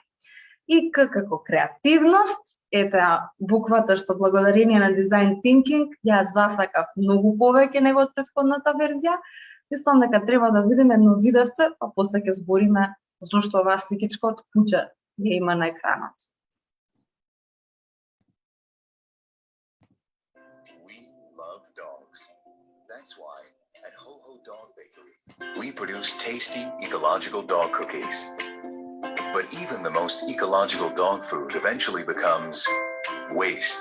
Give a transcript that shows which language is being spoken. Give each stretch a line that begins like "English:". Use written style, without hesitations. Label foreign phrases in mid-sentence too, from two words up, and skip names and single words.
Macedonian: И како креативност, ете буквата што благодарение на
English: Design Thinking
Macedonian: ја засакав многу повеќе него од претходната верзија. Мислам дека треба да видиме едно видевце, па после ќе збориме зошто оваа сликичка од куќа ја има на екранот.
English: That's why at Ho Ho Dog Bakery, we produce tasty, ecological dog cookies. But even the most ecological dog food eventually becomes waste.